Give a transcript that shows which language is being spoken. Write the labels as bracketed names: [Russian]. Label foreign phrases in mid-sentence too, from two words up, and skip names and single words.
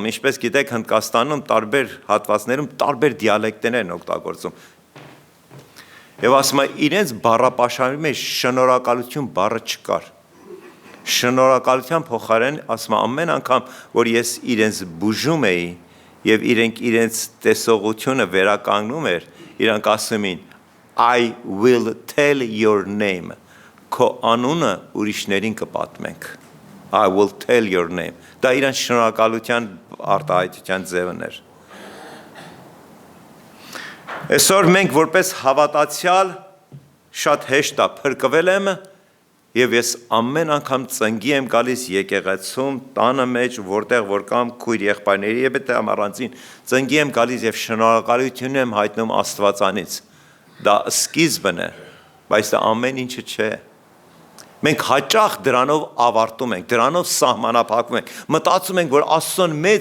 [Armenian] ինչպես գիտեք Հնդկաստանում տարբեր հատվածներում տարբեր դիալեկտներ են օգտագործում։ Եվ ասում է իրենց բառապաշարի մեջ շնորհակալություն բառը չկար։ Շնորհակալության փոխարեն ասում է ամեն անգամ, որ ես իրենց բուժում էի եւ իրենք իրենց տեսողությունը վերականգնում էր, իրանք ասում էին [English] I will tell your name. [Armenian] Քո անունը ուրիշներին կպատմենք։ [English] I will tell your name. [Armenian] Դա իրանք շնորհակալության արտահայտության ձևն էր։ Այսօր մենք որպես հավատացյալ շատ հեշտ է փրկվել եմ եւ ես ամեն անգամ ծնգի եմ գալիս եկեղեցում, տանը մեջ, որտեղ որ կամ քույր եղբայրների եւ դա առանցին ծնգի եմ գալիս եւ շնորհակալություն եմ հայտնում Աստվածանից։ Դա սկիզբն է, բայց դա ամեն ինչը չէ։ Մենք հաճախ դրանով ավարտում ենք, դրանով սահմանափակվում ենք, մտածում ենք, որ Աստծուն մեծ